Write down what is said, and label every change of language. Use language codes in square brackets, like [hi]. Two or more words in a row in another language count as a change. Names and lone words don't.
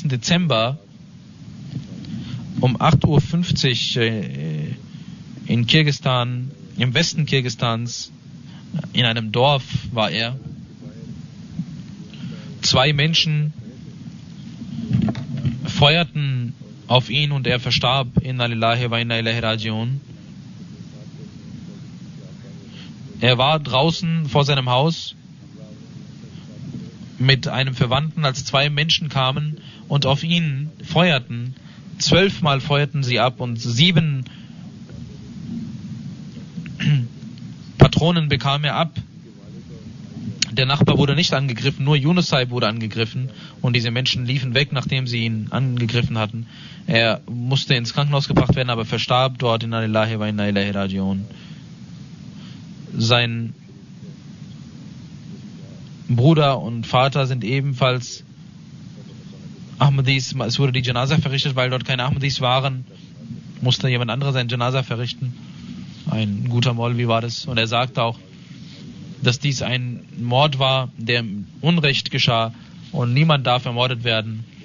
[de] Dezember um 8:50 Uhr in Kirgisistan, im Westen Kirgisistans, in einem Dorf war er. 2 Menschen feuerten auf ihn, und er verstarb. [ar] إنا لله وإنا إليه راجعون. [de] Er war draußen vor seinem Haus mit einem Verwandten, als 2 Menschen kamen und auf ihn feuerten. 12 Mal feuerten sie ab, und 7 Patronen bekam er ab. Der Nachbar wurde nicht angegriffen, nur Yunus Saib wurde angegriffen, und diese Menschen liefen weg, nachdem sie ihn angegriffen hatten. Er musste ins Krankenhaus gebracht werden, aber verstarb dort. [ar] إنا لله وإنا إليه راجعون. [de] Sein Bruder und Vater sind ebenfalls Ahmadis. Es wurde die Janaza verrichtet, weil dort keine Ahmadis waren, musste jemand anderes sein Janaza verrichten. Ein guter Maulvi war das, und er sagte auch, dass dies ein Mord war, der im Unrecht geschah, und niemand darf ermordet werden.